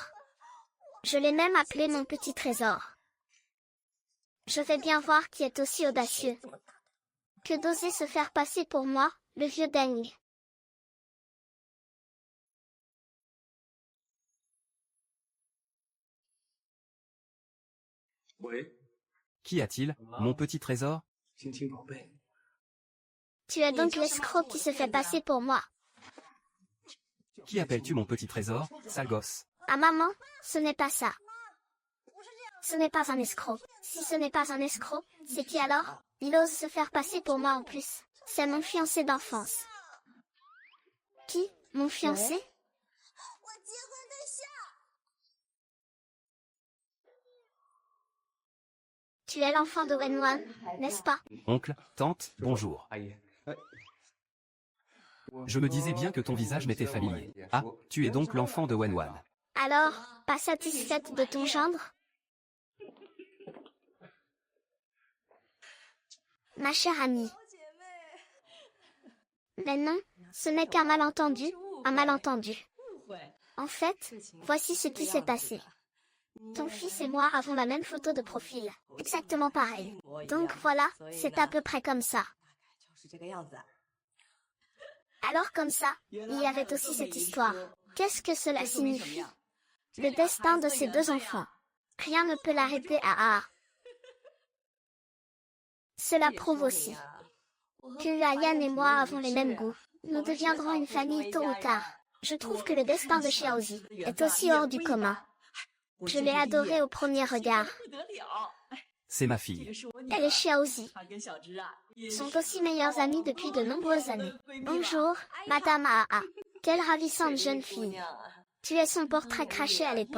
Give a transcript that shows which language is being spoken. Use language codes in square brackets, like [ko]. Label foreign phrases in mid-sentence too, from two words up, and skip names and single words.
[fr] Je l'ai même appelé mon petit trésor. Je vais bien voir qui est aussi audacieux. Que d'oser se faire passer pour moi, le vieux Deng. [zh] 喂， [fr] Qu'y a-t-il, mon petit trésor? [zh] 亲亲宝贝， [fr] Tu es donc l'escroc qui se fait passer pour moi. Qui appelles-tu mon petit trésor, sale gosse? Ah maman, ce n'est pas ça. Ce n'est pas un escroc. Si ce n'est pas un escroc, c'est qui alors? Il ose se faire passer pour moi en plus. C'est mon fiancé d'enfance. Qui? Mon fiancé? [zh] 我结婚对象。 [fr] Tu es l'enfant de Wenwan, n'est-ce pas? Oncle, tante, bonjour. [zh] 阿姨。哎， [fr] Je me disais bien que ton visage m'était familier. Ah, tu es donc l'enfant de Wenwan. Alors, pas satisfaite de ton gendre? Ma chère amie. Mais non, Ce n'est qu'un malentendu, un malentendu. [zh] 误会。 [fr] En fait, voici ce qui s'est passé. Ton fils et moi avons la même photo de profil, exactement pareil. Donc voilà, c'est à peu près comme ça. [zh] 就是这个样子啊。 [fr] Alors comme ça, il y avait aussi cette histoire. Qu'est-ce que cela signifie? Le destin de ces deux enfants. Rien ne peut l'arrêter à A. Cela prouve aussi que Yann et moi avons les mêmes goûts. Nous deviendrons une famille tôt ou tard. Je trouve que le destin de Xiaozi est aussi hors du commun. Je l'ai adorée au premier regard. [zh] 不得了， [fr] C'est ma fille. [zh] 是我女 [fr] Elle et [zh] 儿， Xiaozi 她跟小芝啊也 [fr] sont aussi meilleurs amis depuis de nombreuses années. Bonjour, Madame AA. Quelle ravissante jeune fille. Tu es son portrait craché à [zh] 一 [fr] l'époque.